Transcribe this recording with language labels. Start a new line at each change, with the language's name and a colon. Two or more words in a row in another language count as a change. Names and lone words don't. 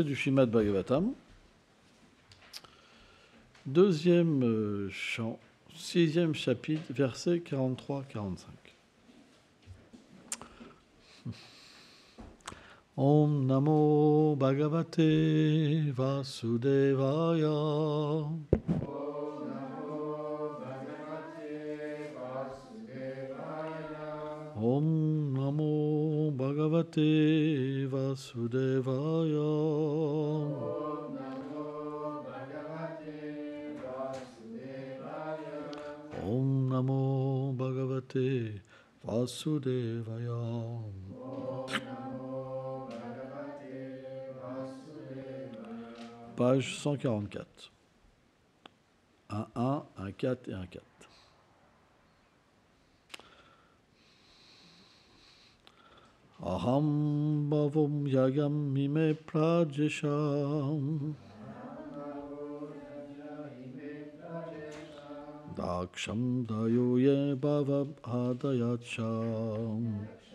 French: du Srimad Bhagavatam. Deuxième chant, 6e chapitre, versets 43-45.
Sanskrit: Om Namo Bhagavate Vasudevaya. Om Namo Bhagavate Vasudevaya. Om Namo Bhagavate Vasudevaya.
French: Page 144. Un 1, un 4 et un 4.
Sanskrit: Aham bhavam yagam mime prajesham daksham dayoye bhavam adayacham